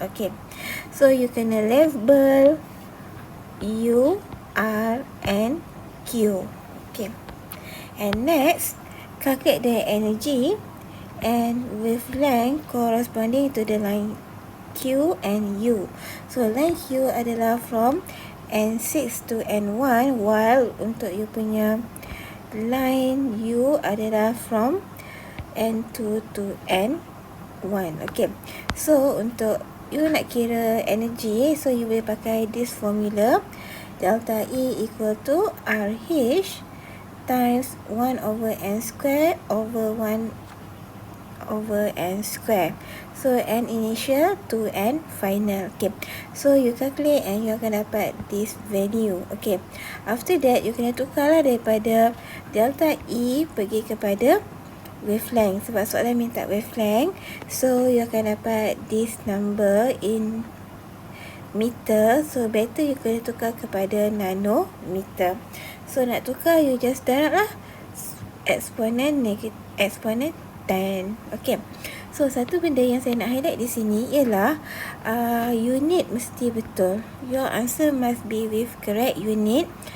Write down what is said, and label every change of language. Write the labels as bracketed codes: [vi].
[en] Okay, so you can label U, R, and Q. Okay, and next calculate the energy and wavelength corresponding to the line Q and U. So line Q [ms] adalah [en] from N6 to N1, while [ms] untuk [en] you [ms] punya [en] line U adalah from N2 to N1. Okay, so [ms] untuk [en] you [ms] nak kira [en] energy, so you [ms] boleh pakai [en] this formula. Delta E equal to RH times 1 over N square over 1 over N square. So N initial to N final. Okay, so you calculate and you [ms] akan dapat [en] this value. Okay, after that you [ms] kena tukarlah daripada delta E pergi kepada wavelength, sebab soalan minta wavelength. [en] So you [ms] akan dapat [en] this number in meter, so better you [ms] kena tukar kepada [en] nanometer. [ms] So nak tukar, [en] you just [ms] darab lah [en] exponent 10. [ms] Okay, so satu benda yang saya nak highlight di sini ialah unit mesti betul. [en] Your answer must be with correct unit.